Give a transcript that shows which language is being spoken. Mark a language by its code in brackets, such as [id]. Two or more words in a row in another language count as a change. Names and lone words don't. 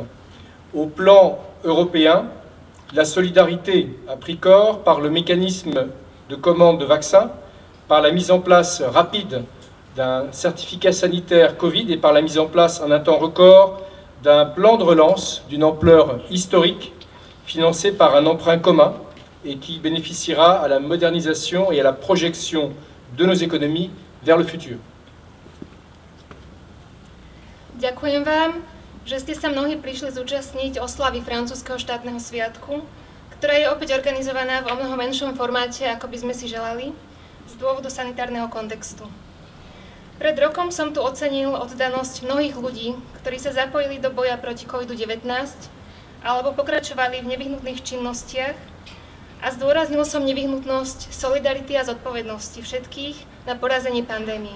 [fr] Au plan européen, la solidarité a pris corps par le mécanisme de commande de vaccins, par la mise en place rapide d'un certificat sanitaire Covid et par la mise en place en un temps record d'un plan de relance d'une ampleur historique, financé par un emprunt commun et qui bénéficiera à la modernisation et à la projection de nos économies vers le futur. [sk] Ďakujem vám, že ste sa mnohí prišli zúčastniť oslavy francúzskeho štátneho sviatku, ktorá je opäť organizovaná v omnoho menšom formáte, ako by sme si želali, z dôvodu sanitárneho kontextu. Pred rokom som tu ocenil oddanosť mnohých ľudí, ktorí sa zapojili do boja proti COVID-19 alebo pokračovali v nevyhnutných činnostiach a zdôraznil som nevyhnutnosť solidarity a zodpovednosti všetkých na porazenie pandémie.